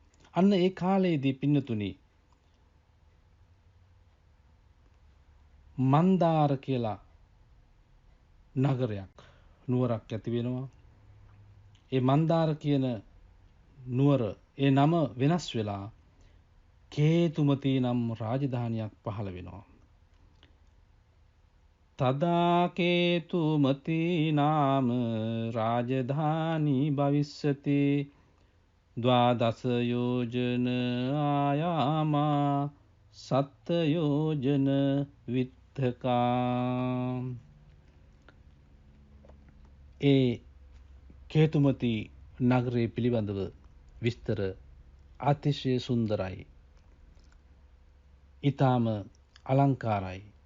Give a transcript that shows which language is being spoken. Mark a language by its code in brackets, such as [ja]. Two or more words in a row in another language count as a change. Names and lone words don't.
[si] අන්න ඒ කාලයේදී පින්නතුනි මන්දාර කියලා නගරයක් නුවරක් ඇති වෙනවා. ඒ මන්දාර කියන නුවර ඒ නම වෙනස් වෙලා කේතුමති නම් රාජධානියක් පහළ වෙනවා. [pi] තදා කේතුමති නාම රාජධානී භවිස්සති ද්වාදස යෝජන ආයාමා සත්ත යෝජන විත්තකා. [si] ඒ කේතුමති නගරය පිළිබඳව විස්තර අතිශය සුන්දරයි. ඊටාම අලංකාරයි.